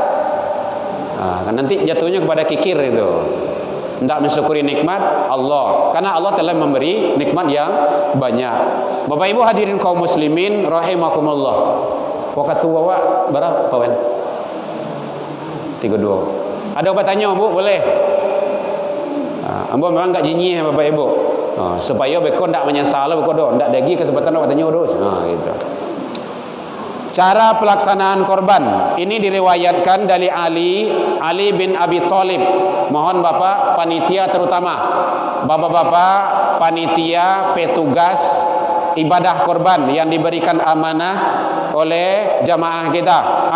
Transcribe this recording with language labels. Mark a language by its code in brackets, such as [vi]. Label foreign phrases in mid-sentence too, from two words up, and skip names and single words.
[id] Nanti jatuhnya kepada kikir itu. Tidak mensyukuri nikmat Allah, karena Allah telah memberi nikmat yang banyak. Bapak Ibu hadirin kaum muslimin rahimakumullah. Waktu awak berapa kawan? 32. Ada bertanya Bu? Boleh. [min] Ambo memang enggak jinyi ya Bapak Ibu. Supaya beko ndak menyesal beko do, ndak lagi kesempatan nak tanya terus. Gitu. [id] Cara pelaksanaan korban ini diriwayatkan dari Ali bin Abi Thalib. Mohon Bapak panitia, terutama Bapak-bapak panitia petugas ibadah korban yang diberikan amanah oleh jamaah kita.